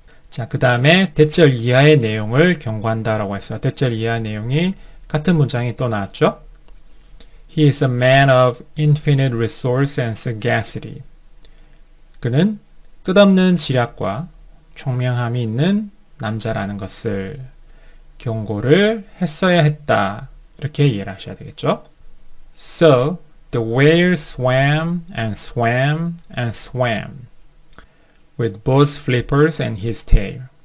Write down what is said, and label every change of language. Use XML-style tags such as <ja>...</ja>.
<ko>자, 그 다음에 대절 이하의 내용을 경고한다라고 해서 대절 이하의 내용이 같은 문장이 또 나왔죠.</ko> <en>He is a man of infinite resource and sagacity.</en> <ko>그는 끝없는 지략과 총명함이 있는 남자라는 것을 경고를 했어야 했다. 이렇게 이해를 하셔야 되겠죠.</ko> <en>So, the whale swam and swam and swam with both flippers and his tail.</en>